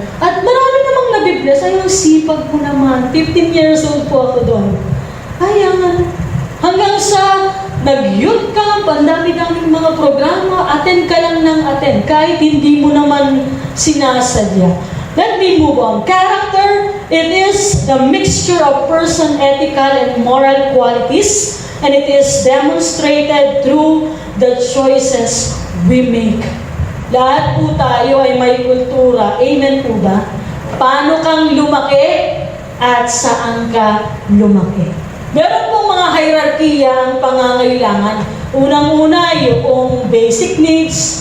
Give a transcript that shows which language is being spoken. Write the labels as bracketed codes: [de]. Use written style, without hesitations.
[tl] At marami namang nabibless. Ay, ang sipag ko naman. 15 years old po ako doon. Ayan. Hanggang sa nag-youth camp, ang dami-daming mga programa, attend ka lang ng attend, kahit hindi mo naman sinasadya. [en] Let me move on. Character, it is the mixture of person, ethical, and moral qualities, and it is demonstrated through the choices we make. [tl] Lahat po tayo ay may kultura. Amen po ba? Paano kang lumaki at saan ka lumaki? Meron pong mga hierarchy ang pangangailangan. Unang-una, yung basic needs.